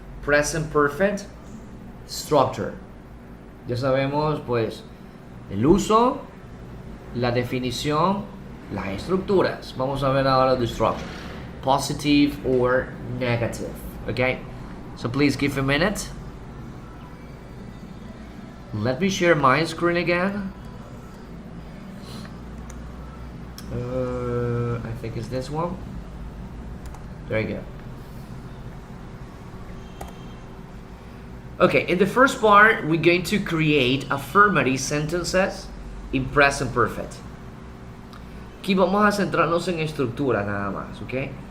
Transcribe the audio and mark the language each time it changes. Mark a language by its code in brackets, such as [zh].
[en] Present perfect, structure. [es] Ya sabemos, pues, el uso, la definición, las estructuras. Vamos a ver ahora [en] the structure. Positive or negative, ok? So please give a minute. Let me share my screen again. I think it's this one. There you go. Okay, in the first part, we're going to create affirmative sentences in present perfect. [es] Aquí vamos a centrarnos en estructura nada más, okay?